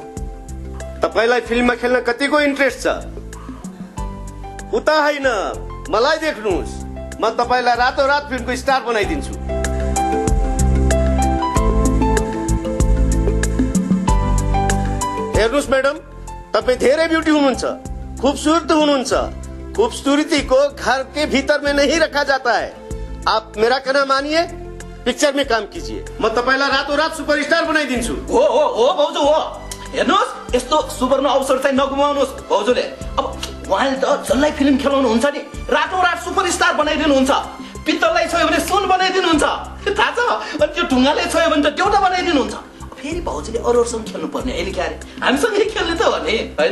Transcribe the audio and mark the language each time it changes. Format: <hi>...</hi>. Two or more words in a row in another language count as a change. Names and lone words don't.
<ne>तपाईलाई फिल्ममा खेल्न कतिको इन्ट्रेस्ट छ? उता होइन, मलाई देख्नुहोस्। म तपाईलाई रातोरात फिल्मको स्टार बनाइदिन्छु। हेर्नुहोस् म्याडम, तपाईँ धेरै ब्युटी हुनुहुन्छ, खूबसूरत हुनुहुन्छ।</ne> <hi>खूबसूरती को घर के भीतर में नहीं रखा जाता है। आप मेरा कहना मानिए, पिक्चर में काम कीजिए।</hi> <ne>म तपाईलाई रातोरात सुपरस्टार बनाइदिन्छु। हो भाउजू हो। हेर्नुहोस्, यस्तो सुवर्ण अवसर चाहिँ नगुमाउनुहोस् भाउजूले। अब उहाँले त जसलाई फिल्म खेलाउनु हुन्छ नि, रातोरात सुपरस्टार बनाइदिनुहुन्छ। पित्तललाई छोयो भने सुन बनाइदिनुहुन्छ, थाहा छ? अनि त्यो ढुङ्गाले छोयो भने त देउटा बनाइदिनुहुन्छ। फेरि भाउजूले अरूसँग खेल्नु पर्ने, अहिले के अरे हामीसँगै खेल्ने त भने होइन?</ne>